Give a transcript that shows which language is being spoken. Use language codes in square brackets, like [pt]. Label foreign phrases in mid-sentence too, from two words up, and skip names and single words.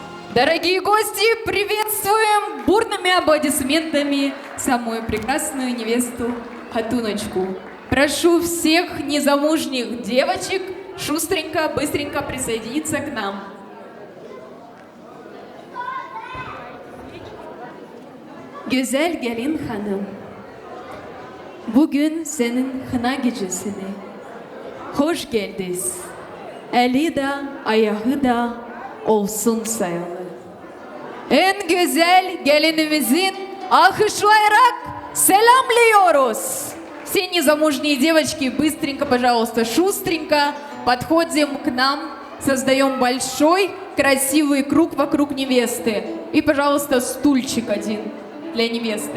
[ru] Дорогие гости, приветствуем бурными аплодисментами самую прекрасную невесту Хатуночку. Прошу всех незамужних девочек шустренько, быстренько присоединиться к нам. [tr] Güzel gelin hanım, bugün senin kına gecesine hoş geldiniz. Eli de ayağı da olsun sayalı. En güzel gelinimizin alkışlayarak selamlıyoruz. [ru] Все незамужние девочки, быстренько, пожалуйста, шустренько подходим к нам, создаем большой красивый круг вокруг невесты. И, пожалуйста, стульчик один для невесты.